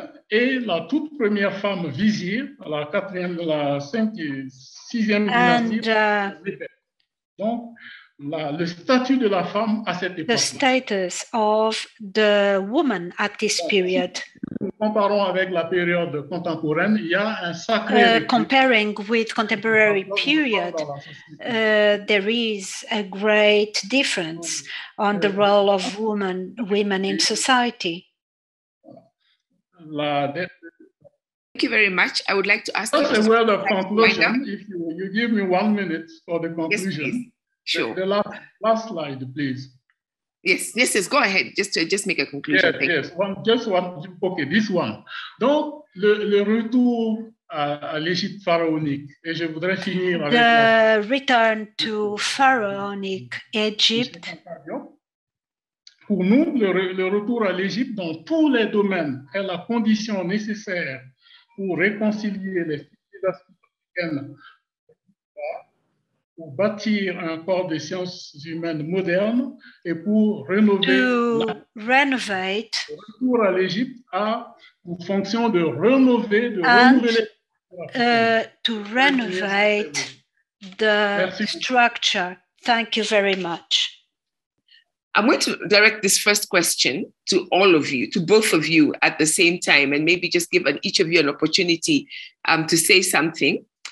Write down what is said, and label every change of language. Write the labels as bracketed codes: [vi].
[fr] Et la toute première femme vizir, la quatrième, la sixième dynastie. Donc, le statut de la femme à cette époque. [en] The status of the woman at this period. [fr] Comparons avec la période contemporaine, il y a un sacré. [en] Comparing with contemporary period, there is a great difference on the role of women in society. Thank you very much. I would like to ask. That's a word of conclusion. If you give me 1 minute for the conclusion. Yes, please. Sure. The last slide, please. Yes, go ahead, just make a conclusion. Yes. Okay, this one. [fr] Donc, le retour à l'Égypte pharaonique, et je voudrais finir avec [en] the return to Pharaonic Egypt. [fr] Pour nous, le retour à l'Égypte dans tous les domaines est la condition nécessaire pour réconcilier les civilisations africaines, pour bâtir un corps de sciences humaines moderne et pour rénover. Le retour à l'Égypte a pour fonction de renouveler [en] to renovate the structure. Thank you very much. I'm going to direct this first question to all of you, to both of you at the same time, and maybe just give each of you an opportunity to say something.